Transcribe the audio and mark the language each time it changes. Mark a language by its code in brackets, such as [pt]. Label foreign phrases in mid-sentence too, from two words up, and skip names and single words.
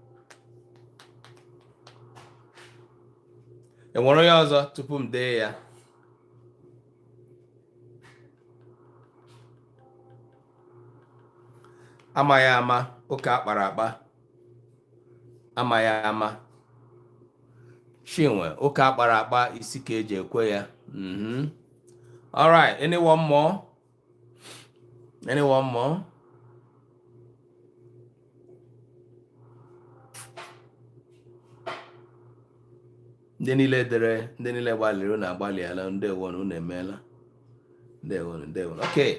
[ig] Enwere onye ọzọ tupu m dee ya? Amaghị ama, ụka akpara akpa. Amaghị ama. Chinwe, ụka akpara akpa isi ka eji ekwe ya. [en] All right, anyone more? [ig] Ndị niile dere, ndị niile gbalịrị na agbalịala. Ndewo unu emeela. Ndewo. Okay.